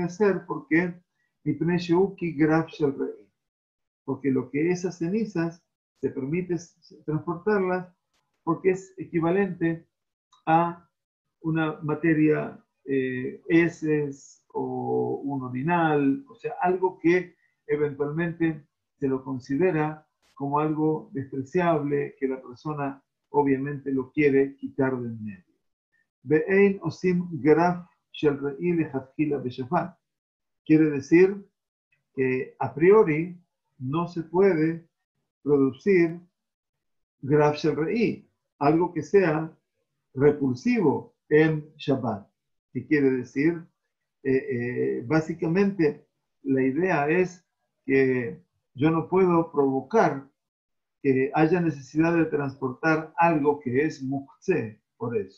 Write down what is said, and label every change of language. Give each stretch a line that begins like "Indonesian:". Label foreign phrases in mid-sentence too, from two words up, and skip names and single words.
Spanish: se lo puede hacer porque porque lo que esas cenizas se permite transportarlas porque es equivalente a una materia heces o un orinal, o sea, algo que eventualmente se lo considera como algo despreciable, que la persona obviamente lo quiere quitar del medio.
Hebrew: ואין עושים גרף של רעי לכתחילה בשבת.
Spanish: Quiere decir que a priori no se puede producir
Hebrew: גרף של רעי,
Spanish: algo que sea repulsivo en Shabbat. ¿Qué quiere decir? Básicamente, la idea es que yo no puedo provocar que haya necesidad de transportar algo que es muktzeh, por eso.